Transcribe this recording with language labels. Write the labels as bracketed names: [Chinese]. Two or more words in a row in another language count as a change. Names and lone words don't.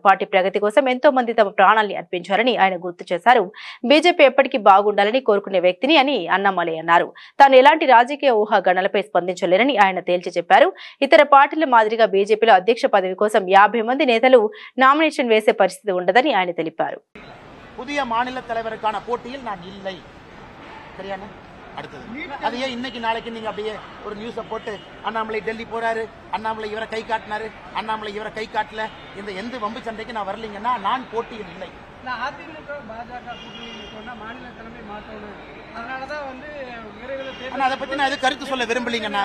[Telugu] పార్టీ ప్రగతి కోసం ఎంతో మంది తమ ప్రాణాల్ని అర్పించారని ఆయన గుర్తు చేశారు. బీజేపీ ఎప్పటికీ బాగుండాలని కోరుకునే వ్యక్తిని అని అన్నామలై అన్నారు. తాను ఎలాంటి రాజకీయ ఊహాగణలపై స్పందించలేరని ఆయన తేల్చి చెప్పారు. ఇతర పార్టీల మాదిరిగా బీజేపీలో అధ్యక్ష పదవి కోసం 50 మంది నేతలు నామినేషన్ వేసే పరిస్థితి ఉండదని ఆయన తెలిపారు. [Tamil] புதிய மாநில தலைவருக்கான போட்டியில் நான் இல்லை. சரியான அடுத்தது அதையே இன்னைக்கு நாளைக்கு நீங்க அப்படியே ஒரு நியூஸை போட்டு அண்ணாமலை டெல்லி போறாரு, அண்ணாமலை இவரை கை காட்டினாரு, அண்ணாமலை இவரை கை காட்டல, இந்த எந்த வம்பு சண்டைக்கு நான் வரலீங்கன்னா நான் போட்டியில் இல்லை. அதிமுக பாஜக கூட்டணி மாநில தலைமை மாற்றணும், அதனாலதான் வந்து அதை பத்தி நான் எது கருத்து சொல்ல விரும்பலீங்கண்ணா.